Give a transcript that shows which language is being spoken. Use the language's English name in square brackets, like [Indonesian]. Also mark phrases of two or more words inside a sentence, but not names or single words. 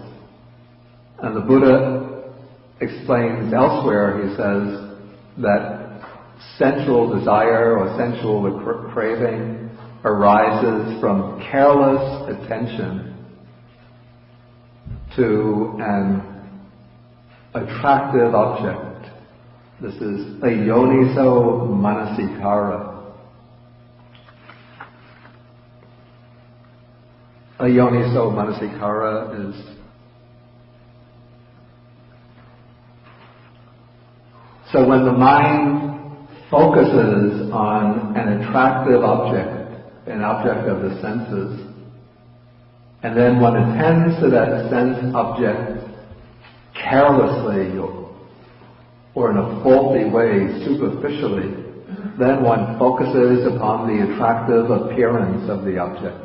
[English] And the Buddha explains elsewhere, he says, that sensual desire or sensual craving arises from careless attention to an attractive object. This is [Pali] a yoniso manasikara. A yoniso manasikara [English] is so when the mind focuses on an attractive object, an object of the senses, and then one attends to that sense object carelessly or in a faulty way, superficially, then one focuses upon the attractive appearance of the object.